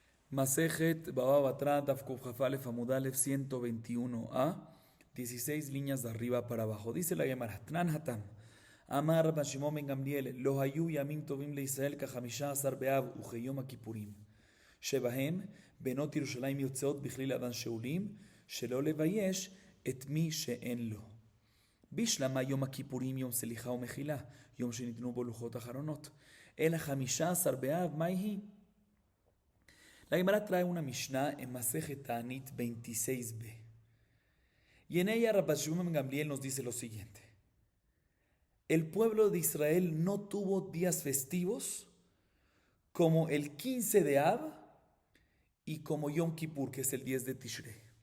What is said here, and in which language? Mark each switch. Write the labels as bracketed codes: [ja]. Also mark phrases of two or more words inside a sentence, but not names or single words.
[he] מסכת בבא בתרא דף קוף כף אלף עמוד אלף 121a, 16 [es] líneas de arriba para abajo. Dice la Gemara, [he] תנן התם, אמר רבן שמעון בן גמליאל, לא היו ימים טובים לישראל כחמשה עשר באב וכיום הכיפורים. שבהם בנות ירושלים יוצאות בכלי לבן שאולים, שלא לבייש את מי שאין לו. בשלמה יום הכיפורים יום סליחה ומחילה, יום שניתנו בו לוחות אחרונות. אלא 15 באב, מה היא? [es] La Gemara trae una Mishnah en Masejet Ta'anit 26b. Y en ella Rabban Shimon ben Gamliel nos dice lo siguiente. El pueblo de Israel no tuvo días festivos como el 15 de Ab y como Yom Kippur, que es el 10 de Tishrei.